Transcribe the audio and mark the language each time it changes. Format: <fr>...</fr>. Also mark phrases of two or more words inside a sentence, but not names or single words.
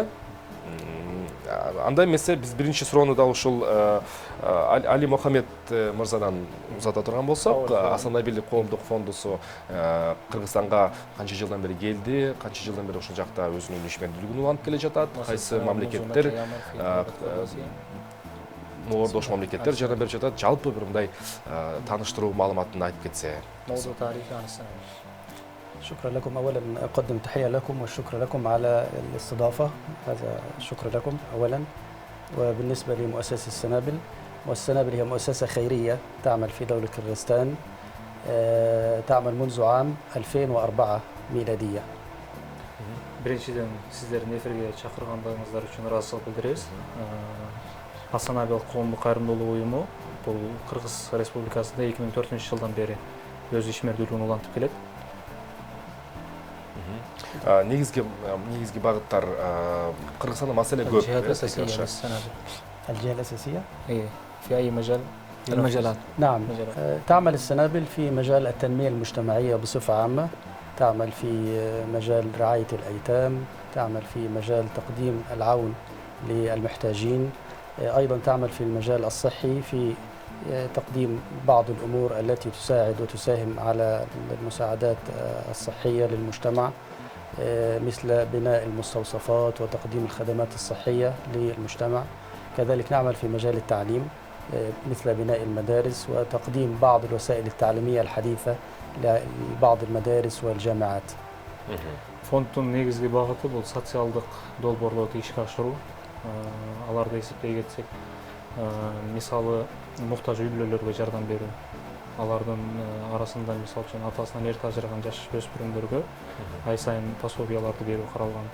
<ky>Андай эмесе биз биринчи суроону да ушул Али Мухаммед мырзадан узата турган болсок, Асанабили коомдук фондусу Кыргызстанга канча жылдан бери келди, канча жылдан бери ошол жакта өзүнүн ишмердүүлүгүн улантып келе жатат, кайсы мамлекеттер ордош мамлекеттер жардам берип жатат, жалпы бир мындай тааныштыруу маалыматын айтып кетсе.</ky> <ar>شكرا لكم. أولا أقدم تحية لكم والشكر لكم على الاستضافة. هذا شكر لكم أولا. وبالنسبة لمؤسسة السنابل، والسنابل هي مؤسسة خيرية تعمل في دولة كرغستان، تعمل منذ عام 2004 ميلادية.</ar> <ky>Биринчиден сиздердин эфирге чакыргандарыңыздар үчүн ыраазычылык билдиребиз. Асанабили коомдук кайрымдуулук уюму бул Кыргыз Республикасында 2004-жылдан бери өз ишмердүүлүгүн улантып келет. Негизги багыттар Кыргызстанда маселе көп.</ky> <ar>الجهة الأساسية؟ إيه في أي مجال؟ المجالات. نعم. تعمل السنابل في مجال التنمية المجتمعية بصفة عامة، تعمل في مجال رعاية الأيتام، تعمل في مجال تقديم العون للمحتاجين، أيضا تعمل في المجال الصحي في تقديم بعض الأمور التي تساعد وتساهم على المساعدات الصحية للمجتمع، مثل بناء المستوصفات وتقديم الخدمات الصحية للمجتمع. كذلك نعمل في مجال التعليم مثل بناء المدارس وتقديم بعض الوسائل التعليمية الحديثة لبعض المدارس والجامعات.</ar> <ky>Фондтун негизги багыты бул социалдык долбоорлорду ишке ашыруу. Аларды эсептей кетсек, мисалы муктаж үй бүлөлөргө жардам берүү. Алардын арасында мисалы үчүн атасынан эрте ажыраган жаш өспүрүмдөргө ай сайын пособияларды берүү каралган.</ky>